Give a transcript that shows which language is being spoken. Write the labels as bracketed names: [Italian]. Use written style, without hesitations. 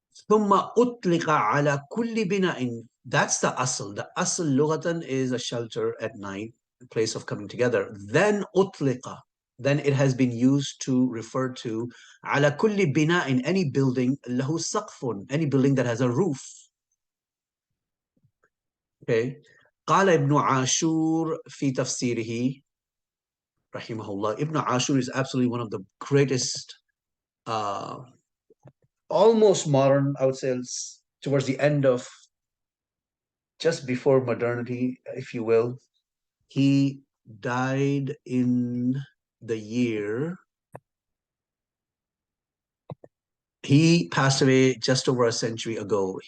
[Arabic] ثم أطلق على كل بناء. [English] That's the asl. The asl lughatan is a shelter at night, a place of coming together. Then أطلق. Then it has been used to refer to [Arabic] على كل بناء, [English] any building [Arabic] له سقف, [English] any building that has a roof. Okay. [Arabic] قال ابن عاشور في تفسيره رحمه الله. [English] Ibn Ashur is absolutely one of the greatest, uh, almost modern, I would say, towards the end of, just before modernity, if you will. He died in the year, he passed away just over a century ago.